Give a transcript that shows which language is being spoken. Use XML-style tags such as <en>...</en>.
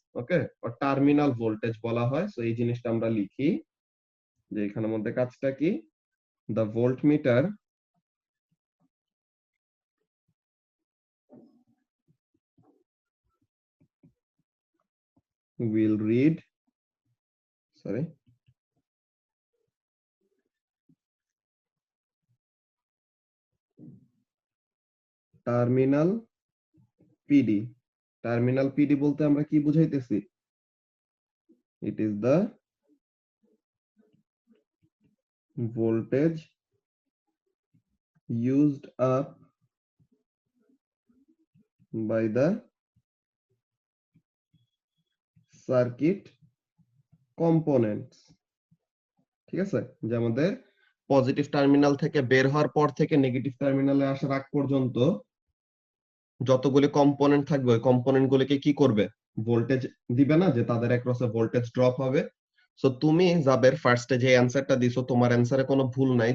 <bn>Okay, or terminal voltage বলা হয়। So এই জিনিসটা আমরা লিখি, যে এখানের মধ্যে কাজটা কি,</bn> <en>the voltmeter will read,</en> <bn>sorry, terminal PD. Terminal PD বলতে আমরা কি বুঝাইতেছি?</bn> <en>It is the voltage used up by the circuit components।</en> <bn>ঠিক আছে, যে আমাদের পজিটিভ টার্মিনাল থেকে বের হওয়ার পর থেকে নেগেটিভ টার্মিনালে আসার আগ পর্যন্ত যতগুলি কম্পোনেন্ট থাকবে, ওই কম্পোনেন্ট গুলিকে কি করবে, ভোল্টেজ দিবে না, যে তাদের অ্যাক্রসে ভোল্টেজ ড্রপ হবে। সো তুমি জাবের ফার্স্টে যে অ্যানসারটা দিছো, তোমার অ্যানসারে কোনো ভুল নাই।</bn>